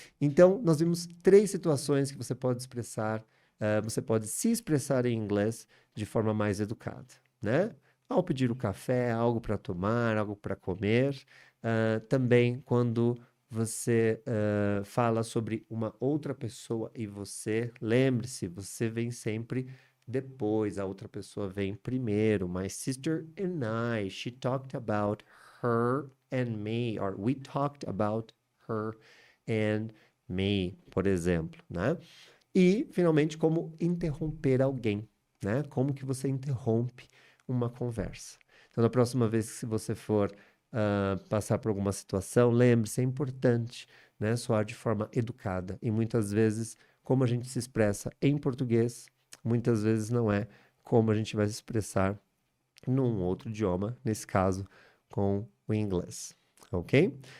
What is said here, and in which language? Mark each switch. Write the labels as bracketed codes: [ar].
[pt] Então, nós vimos 3 situações que você pode expressar, você pode se expressar em inglês de forma mais educada, né? Ao pedir o café, algo para tomar, algo para comer. Também quando você fala sobre uma outra pessoa e você, lembre-se, você vem sempre depois, a outra pessoa vem primeiro. [en] My sister and I, she talked about her and me, or we talked about her and me, [pt] por exemplo, né? E, finalmente, como interromper alguém, né? Como que você interrompe uma conversa. Então, na próxima vez que você for passar por alguma situação, lembre-se, é importante, né, soar de forma educada. E muitas vezes, como a gente se expressa em português, muitas vezes não é como a gente vai se expressar num outro idioma, nesse caso, com o inglês. Ok?